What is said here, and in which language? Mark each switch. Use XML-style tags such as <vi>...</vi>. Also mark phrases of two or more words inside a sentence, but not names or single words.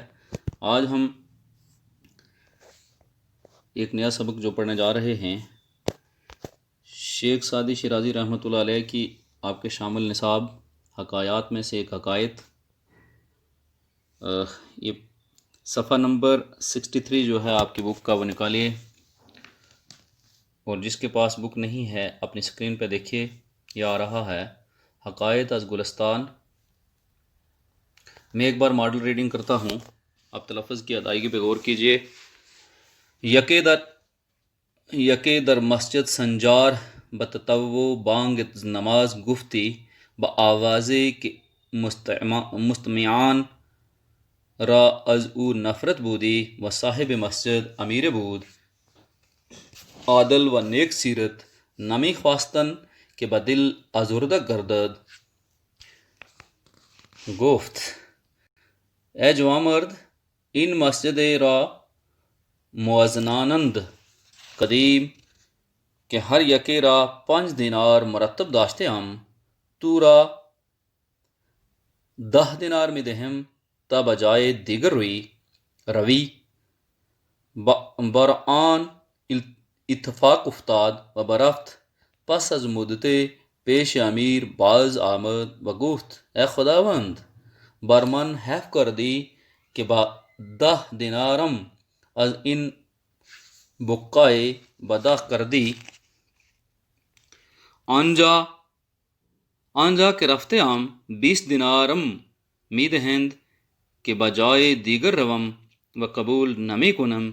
<ur>آج ہم ایک نیا سبق جو پڑھنے جا رہے ہیں شیخ سعدی شیرازی</ur> <ar>رحمۃ اللہ علیہ</ar> <ur>کی آپ کے شامل نصاب حکایات میں سے ایک حکایت، یہ صفحہ نمبر 63 جو ہے آپ کی بک کا وہ نکالیے، اور جس کے پاس بک نہیں ہے اپنی اسکرین پہ دیکھیے، یہ آ رہا ہے حکایت از گلستان۔ میں ایک بار</ur> <en>model reading</en> <ur>کرتا ہوں، آپ تلفظ کی ادائیگی پہ غور کیجیے۔</ur> <fa>یکے در مسجد سنجار بتطوع بانگ نماز گفتی بآوازے کہ مستمعان را از او نفرت بودی و صاحب مسجد امیر بود عادل و نیک سیرت نمی خواستن کہ بدل آزرده گردد۔ گفت اے جوانمرد، این مسجد را موازنانند قدیم کہ ہر یکے را 5 دینار مرتب داشته ام، تو را 10 دینار می دهم تا بجای دیگر روی بر آن اتفاق افتاد و برفت۔ پس از مدت پیش امیر باز آمد و گفت اے خداوند، بر من حیف کردی کہ با 10 دینارم از این بقعه بدا کردی، آنجا که رفته ام 20 دینارم می دهند که بجای دیگر روم و قبول نمی کنم۔</fa>